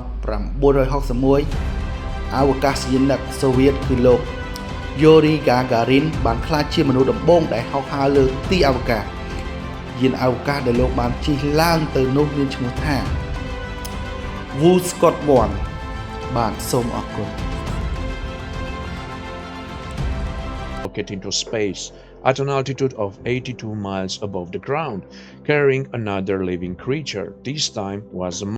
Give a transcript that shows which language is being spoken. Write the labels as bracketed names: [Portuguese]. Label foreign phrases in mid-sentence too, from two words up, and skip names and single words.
[Khmer] 1961អវកាសយានិកសូវៀតគឺលោក Yuri Gagarin បានក្លាយជាមនុស្សដំបូងដែលហោះហើរលើទីអវកាសយានអវកាសដែលលោកបានជិះឡើងទៅនោះមានឈ្មោះថា Voskhod 1បាទសូមអរគុណ [English] rocket into space at an altitude of 82 miles above the ground, carrying another living creature. This time was a